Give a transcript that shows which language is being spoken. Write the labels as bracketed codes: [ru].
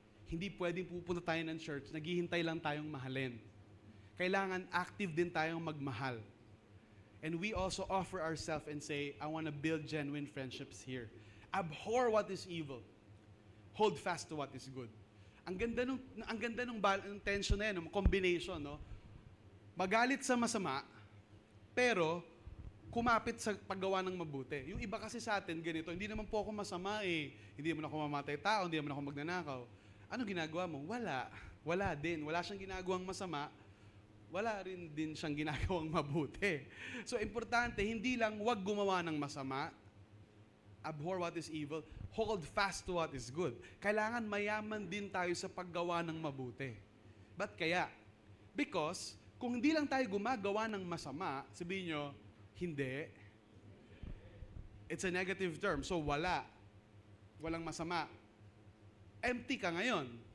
[tl] Hindi pwedeng pupunta tayo ng church, naghihintay lang tayong mahalin. Kailangan active din tayong magmahal. [en] And we also offer ourselves and say, I want to build genuine friendships here. Abhor what is evil. Hold fast to what is good. [tl] Ang ganda nung tension na yan, combination, no? Magalit sa masama, pero kumapit sa paggawa ng mabuti. Yung iba kasi sa atin, ganito, hindi naman po ako masama eh. Hindi naman ako mamatay tao, hindi naman ako magnanakaw. Ano ginagawa mo? Wala. Wala din. Wala siyang ginagawang masama, wala rin din siyang ginagawang mabuti. So, importante, hindi lang wag gumawa ng masama, [en] abhor what is evil, hold fast to what is good. [tl] Kailangan mayaman din tayo sa paggawa ng mabuti. Ba't kaya? Because, kung hindi lang tayo gumagawa ng masama, sabihin nyo, hindi. [en] It's a negative term. [tl] So, wala. Walang masama. Empty ka ngayon.